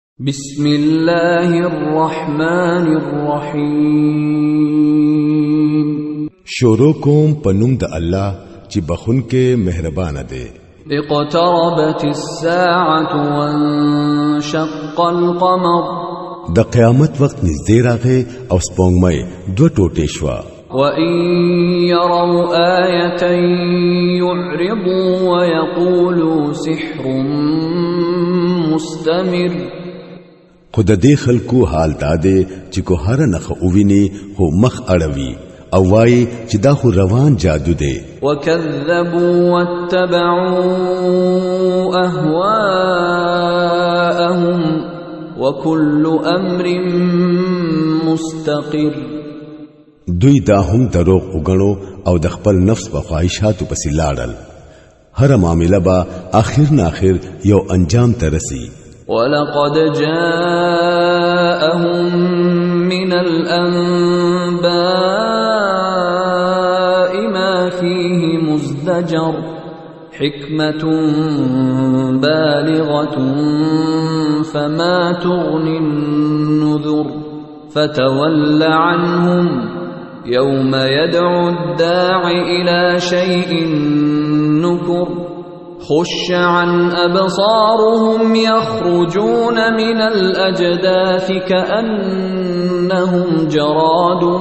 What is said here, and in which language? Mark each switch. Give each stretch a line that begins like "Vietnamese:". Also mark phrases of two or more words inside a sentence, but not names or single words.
Arabic: بسم الله الرحمن الرحیم
Pashto: شروع کوم پنوم د الله چې بخون کې مهربان دی.
Arabic: اقتربت الساعة وانشق القمر
Pashto: د قیامت وخت نږدې راغی او سپوږمۍ دوه ټوټې شوه.
Arabic: وَإِن يَرَوْا آيَةً يُعْرِضُوا وَيَقُولُوا سِحْرٌ مُسْتَمِرٌ
Pashto: خود دې خلکو حال داده چې کو هر نخ اوویني خو مخ اړوي او وای چې دا خو روان جادو دی.
Arabic: وَكَذَّبُوا وَاتَّبَعُوا أَهْوَاءَهُمْ وَكُلُّ أَمْرٍ مُسْتَقِرٌ
Pashto: دوی دا هم دروغ وګڼو او د خپل نفس په خواهشاتو پسې لاړل. هر معاملې با اخر ناخر یو انجام ترسي.
Arabic: وَلَقَدْ جَاءَهُم مِّنَ الْأَنبَاءِ مَا فِيهِ مُزْدَجَرٌ حِكْمَةٌ بَالِغَةٌ فَمَا تُغْنِ النُّذُرُ فَتَوَلَّ عَنْهُمْ يَوْمَ يَدْعُ الدَّاعِ إِلَى شَيْءٍ نُكُرٍ خُشَّ عَنْ أَبْصَارُهُمْ يَخْرُجُونَ مِنَ الْأَجْدَاثِ كَأَنَّهُمْ جَرَادٌ